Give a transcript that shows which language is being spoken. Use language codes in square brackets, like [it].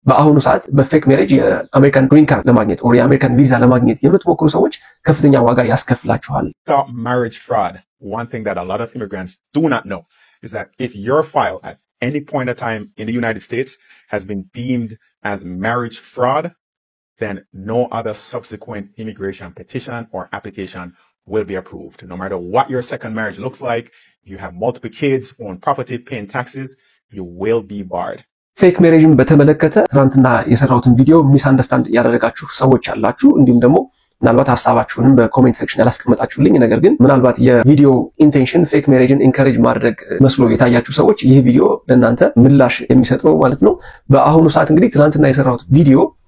[am] በአሁኑ ሰዓት በፌክ ሜሬጅ የአሜሪካን ግሪን ካርድ ለማግኘት or የአሜሪካን ቪዛ ለማግኘት የምትሞክሩ ሰዎች ከፍተኛ ዋጋ ያስከፍላችኋል። [en] About marriage fraud, one thing that a lot of immigrants do not know is that if your file at any point of time in the United States has been deemed as marriage fraud, then no other subsequent immigration petition or application will be approved. No matter what your second marriage looks like, you have multiple kids, own property, paying taxes, you will be barred. [am] ፌክ ሜሬጅን በተመለከተ ትናንትና የሰራሁትን ቪዲዮ ሚስ አንደርስታንድ ያደረጋችሁ ሰዎች አላችሁ። እንዲሁም ደግሞ ምናልባት ሐሳባችሁንም በኮሜንት ሴክሽን ያላስቀመጣችሁልኝ፣ ነገር ግን ምናልባት የቪዲዮ ኢንቴንሽን ፌክ ሜሬጅን ኢንከሬጅ ማድረግ መስሎ የታያችሁ ሰዎች ይህ ቪዲዮ ለእናንተ ምላሽ የሚሰጥ ነው ማለት ነው። በአሁኑ ሰዓት እንግዲህ ትናንትና የሰራሁት ቪዲዮ